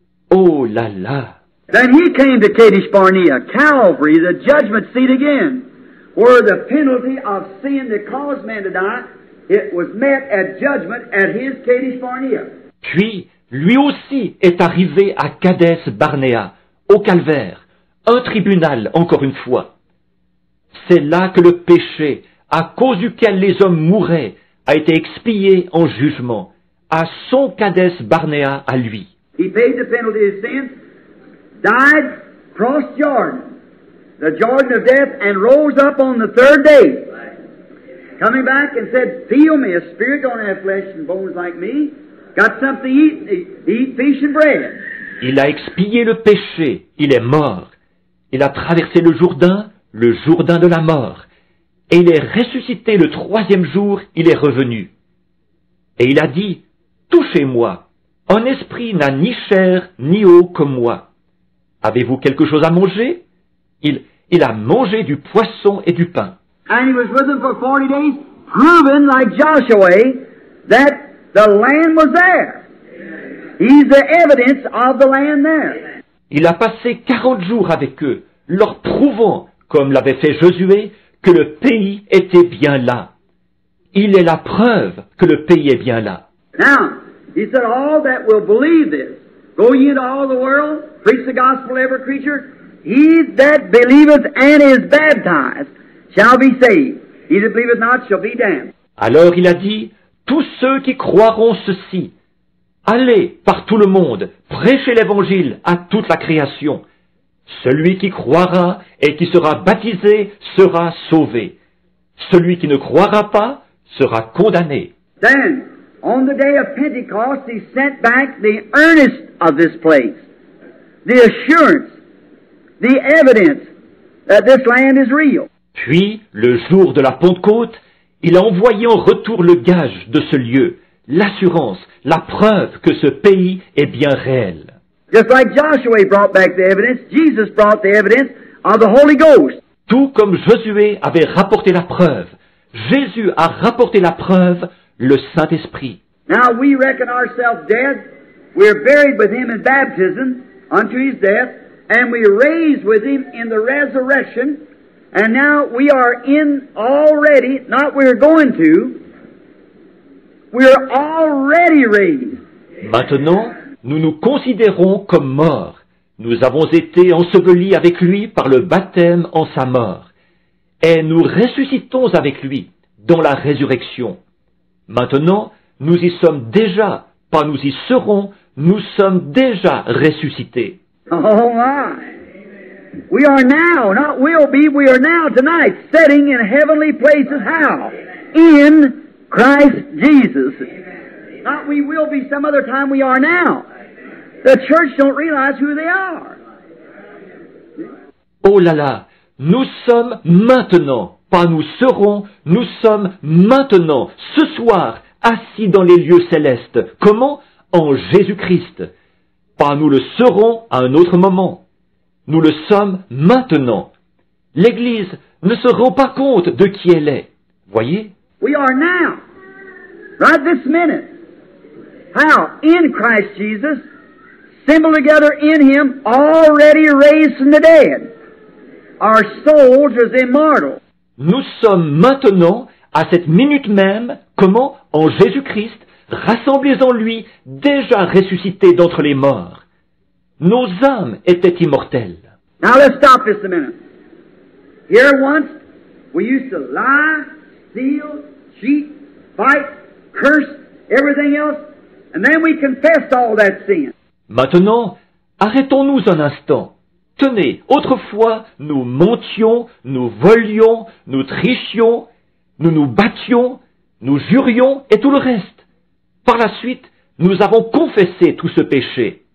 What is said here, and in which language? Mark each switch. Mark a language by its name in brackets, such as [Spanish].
[French] Oh là là! [English] Then he came to Kadesh Barnea, Calvary, the judgment seat again, where the penalty of sin that caused man to die, it was met at judgment at his Kadesh Barnea. [French] Puis, lui aussi est arrivé à Kadès Barnéa, au calvaire, un tribunal encore une fois. C'est là que le péché, à cause duquel les hommes mouraient, a été expié en jugement, à son Kadès Barnéa à lui. [English] He paid the penalty of sin, died, crossed Jordan, the Jordan of death, and rose up on the third day. Coming back and said, "Feel me, a spirit don't have flesh and bones like me. Got something to eat fish and bread." [French] Il a expié le péché, il est mort. Il a traversé le Jourdain de la mort. Et il est ressuscité le troisième jour, il est revenu. Et il a dit, « Touchez-moi, un esprit n'a ni chair ni eau comme moi. Avez-vous quelque chose à manger ?» Il a mangé du poisson et du pain. [English] And he was with them for 40 days, proving, like Joshua, that the land was there. He's the evidence of the land there. [French] Il a passé 40 jours avec eux, leur prouvant, comme l'avait fait Josué, que le pays était bien là. Il est la preuve que le pays est bien là. [English] Now, he said, all that will believe this, go ye into all the world, preach the gospel to every creature. He that believeth and is baptized shall be saved. He that believeth not shall be damned. [French] Alors il a dit, tous ceux qui croiront ceci, allez par tout le monde, prêchez l'évangile à toute la création. Celui qui croira et qui sera baptisé sera sauvé. Celui qui ne croira pas sera condamné. [English] Then, on the day of Pentecost, he sent back the earnest of this place, the assurance, the evidence that this land is real. [French] Puis, le jour de la Pentecôte, il a envoyé en retour le gage de ce lieu, l'assurance, la preuve que ce pays est bien réel. [English] Just like Joshua brought back the evidence, Jesus brought the evidence of the Holy Ghost. [French] Tout comme Josué avait rapporté la preuve, Jésus a rapporté la preuve, le Saint-Esprit. [English] Now we reckon ourselves dead. We're buried with him in baptism unto his death, and we raised with him in the resurrection. And now we are in already, not we're going to, we're already raised. [French] Maintenant, nous nous considérons comme morts. Nous avons été ensevelis avec lui par le baptême en sa mort. Et nous ressuscitons avec lui dans la résurrection. Maintenant, nous y sommes déjà, pas nous y serons, nous sommes déjà ressuscités. [English] Oh my! We are now, not will be, we are now tonight sitting in heavenly places. How? In Christ Jesus. Not we will be some other time, we are now. The church don't realize who they are. [French] Oh là là, nous sommes maintenant, pas nous serons, nous sommes maintenant, ce soir, assis dans les lieux célestes. Comment? En Jésus-Christ. Pas nous le serons à un autre moment. Nous le sommes maintenant. L'Église ne se rend pas compte de qui elle est. Voyez? [English] We are now, right this minute. How? In Christ Jesus, assembled together in Him, already raised from the dead. Our souls are immortal. [French] Nous sommes maintenant, à cette minute même, Comment, en Jésus-Christ, rassemblés en lui, déjà ressuscités d'entre les morts, nos âmes étaient immortelles. [English] Now let's stop this a minute. Here once, we used to lie, steal, cheat, fight, curse, everything else, and then we confessed all that sin. [French] Maintenant, arrêtons-nous un instant. Tenez, autrefois, nous mentions, nous volions, nous trichions, nous nous battions, nous jurions et tout le reste. Par la suite, nous avons confessé tout ce péché.